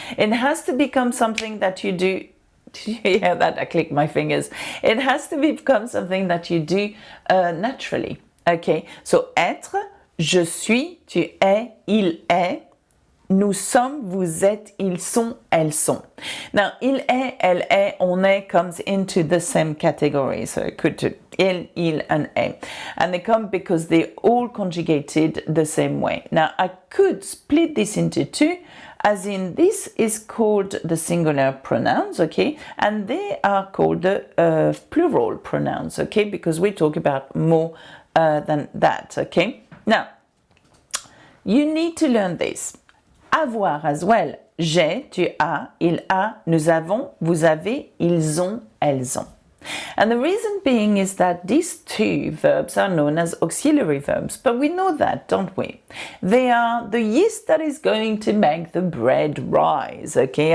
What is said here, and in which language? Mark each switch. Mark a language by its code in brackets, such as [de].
[en] It has to become something that you do. Did you hear that? I clicked my fingers. It has to become something that you do naturally. Okay, so [fr] être, je suis, tu es, il est, nous sommes, vous êtes, ils sont, elles sont. [en] Now, [fr] il est, elle est, on est [en] comes into the same category. So it could do il, and est. And they come because they all conjugated the same way. Now, I could split this into two, as in this is called the singular pronouns, okay? And they are called the plural pronouns, okay? Because we talk about more than that, okay? Now, you need to learn this. Avoir as well. [fr] J'ai, tu as, il a, nous avons, vous avez, ils ont, elles ont. [en] And the reason being is that these two verbs are known as auxiliary verbs, but we know that, don't we? They are the yeast that is going to make the bread rise, okay?